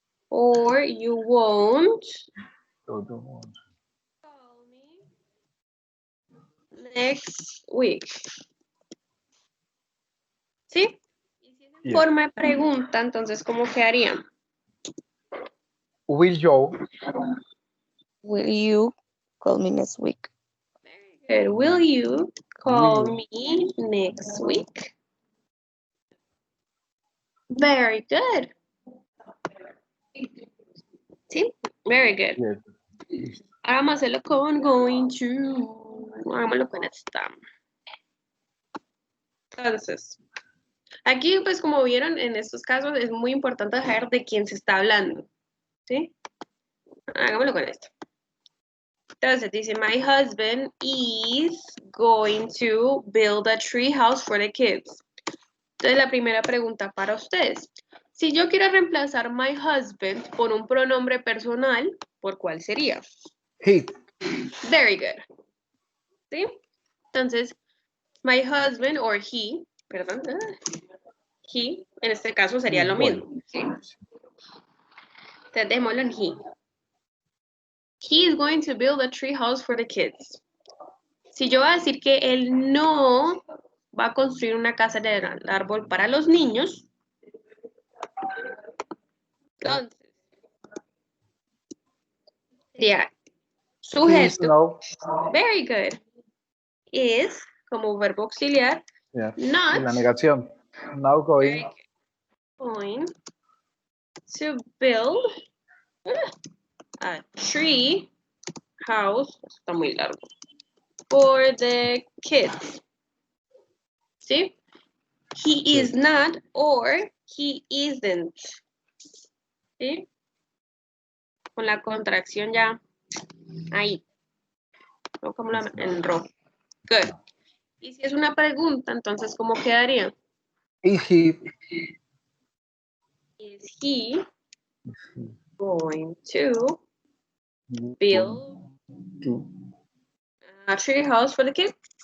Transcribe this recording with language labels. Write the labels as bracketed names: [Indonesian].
[English] Or you won't call me next week. [Spanish] ¿Sí? Y si es en [English] Yeah. [Spanish] forma de pregunta, entonces, ¿cómo quedaría? [English] Will you? Will you call me next week? Very good. Will you call me next week? Very good. ¿Sí? Very good. Yes. [Spanish] Ahora vamos a hacerlo con going to. Hagámoslo con esta. Entonces, aquí, pues, como vieron, en estos casos es muy importante saber de quién se está hablando. ¿Sí? Hagámoslo con esto. Entonces, dice, [English] my husband is going to build a tree house for the kids. [Spanish] Entonces, la primera pregunta para ustedes. Si yo quiero reemplazar [English] my husband [Spanish] por un pronombre personal, ¿por cuál sería? [English] He. Very good. ¿Sí? [Spanish] Entonces, [English] my husband or he, [Spanish] perdón, he, en este caso sería lo mismo. ¿Sí? Entonces, démoslo en he. [English] He is going to build a tree house for the kids. [Spanish] Si yo voy a decir que él no va a construir una casa de árbol para los niños, entonces sería sujeto. No. [English] Very good. Is [Spanish] como verbo auxiliar. [English] Yeah. Not. [Spanish] En la negación. [English] Now going. Going to build a tree house. [Spanish] Está muy largo. [English] For the kids. [Spanish] ¿Sí? [English] He is not or he isn't. ¿Sí? [Spanish] Con la contracción ya ahí. No como en rojo. Good. Y si es una pregunta, entonces, ¿cómo quedaría? [English] Is he? Is he going to build a tree house for the kids?